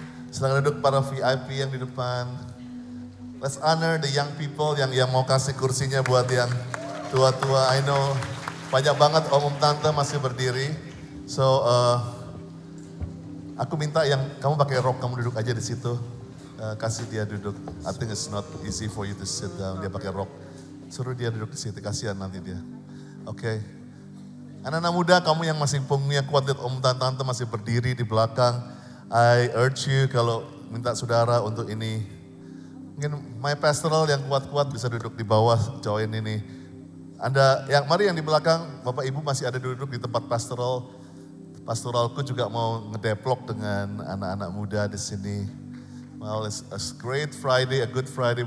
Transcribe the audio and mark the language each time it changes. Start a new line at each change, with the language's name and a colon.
Indonesian: Silakan duduk para VIP yang di depan.
English: Let's honor the young people
Indonesian: yang mau kasih kursinya buat yang tua-tua.
English: I know
Indonesian: banyak banget om tante masih berdiri. So, aku minta yang kamu pakai rok, kamu duduk aja di situ. Kasih dia duduk.
English: I think it's not easy for you to sit down.
Indonesian: Dia pakai rok. Suruh dia duduk di situ, kasihan nanti dia. Oke. Anak-anak muda, kamu yang masih punggungnya kuat, lihat om tante masih berdiri di belakang.
English: I urge you
Indonesian: kalau minta saudara untuk ini. Mungkin my pastoral yang kuat-kuat bisa duduk di bawah, join ini. Mari yang di belakang, Bapak Ibu masih ada duduk di tempat pastoral. Pastoralku juga mau ngedeplok dengan anak-anak muda di sini.
English: Well, it's a great Friday, a good Friday.